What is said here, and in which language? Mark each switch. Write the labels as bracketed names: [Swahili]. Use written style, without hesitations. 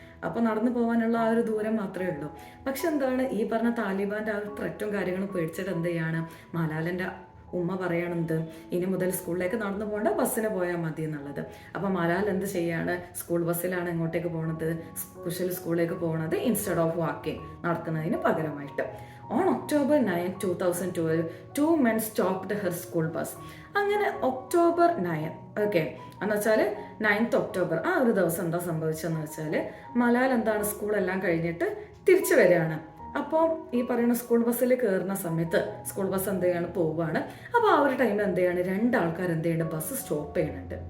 [Malayalam] അപ്പോൾ നടന്നു പോകാനുള്ള ആ ഒരു ദൂരം മാത്രമേ ഉള്ളൂ. പക്ഷെ എന്താണ്, ഈ പറഞ്ഞ താലിബാൻ്റെ ആ ഒരു ത്രെറ്റും കാര്യങ്ങളും പേടിച്ചിട്ട് എന്ത് ചെയ്യാണ്, മലാലൻ്റെ ഉമ്മ പറയണത് ഇനി മുതൽ സ്കൂളിലേക്ക് നടന്നു പോകേണ്ട, ബസ്സിന് പോയാൽ മതി എന്നുള്ളത്. അപ്പോൾ മലാൽ എന്ത് ചെയ്യാണ്, സ്കൂൾ ബസ്സിലാണ് എങ്ങോട്ടേക്ക് പോകണത്, കുശൽ സ്കൂളിലേക്ക് പോകുന്നത്, ഇൻസ്റ്റെഡ് ഓഫ് വാക്കിംഗ്, നടക്കുന്നതിന് പകരമായിട്ട്. [English] On October 9, 2012, 2 men stopped her school bus. [Malayalam] അങ്ങനെ October 9, ഓക്കെ, എന്ന് വെച്ചാൽ 9th October ആ ഒരു ദിവസം എന്താ സംഭവിച്ചതെന്ന് വെച്ചാൽ, മലാൽ എന്താണ് സ്കൂളെല്ലാം കഴിഞ്ഞിട്ട് തിരിച്ചു വരികയാണ്. അപ്പോൾ ഈ പറയുന്ന സ്കൂൾ ബസ്സിൽ കയറുന്ന സമയത്ത് സ്കൂൾ ബസ് എന്ത് ചെയ്യാണ്, പോവുകയാണ്. അപ്പോൾ ആ ഒരു ടൈമിൽ എന്ത് ചെയ്യാണ്, രണ്ടാൾക്കാർ എന്ത് ചെയ്യുന്നുണ്ട്, ബസ് സ്റ്റോപ്പ് ചെയ്യുന്നുണ്ട്.